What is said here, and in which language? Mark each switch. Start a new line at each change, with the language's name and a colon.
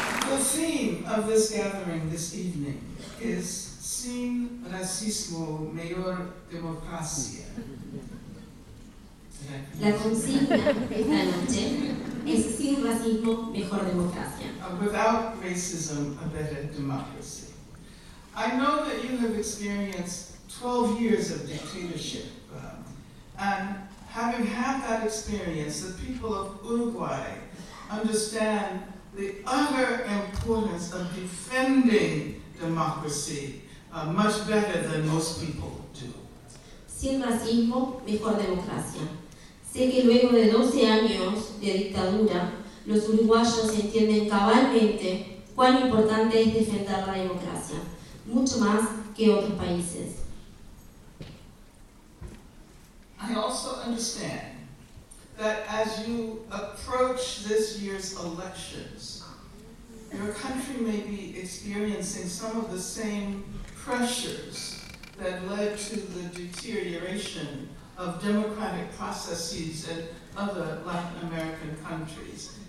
English: The theme of this gathering this evening is Sin Racismo, Mayor Democracia.
Spanish: La consigna esta noche es Sin Racismo, Mejor Democracia.
English: Without racism, a better democracy. I know that you have experienced 12 years of dictatorship, and having had that experience, the people of Uruguay understand the utter importance of defending democracy much better than most people do.
Spanish: Sin racismo, mejor democracia. Sé que luego de 12 años de dictadura, los uruguayos entienden cabalmente cuán importante es defender la democracia, mucho más que otros países.
English: I also understand that as you approach this year's elections, your country may be experiencing some of the same pressures that led to the deterioration of democratic processes in other Latin American countries.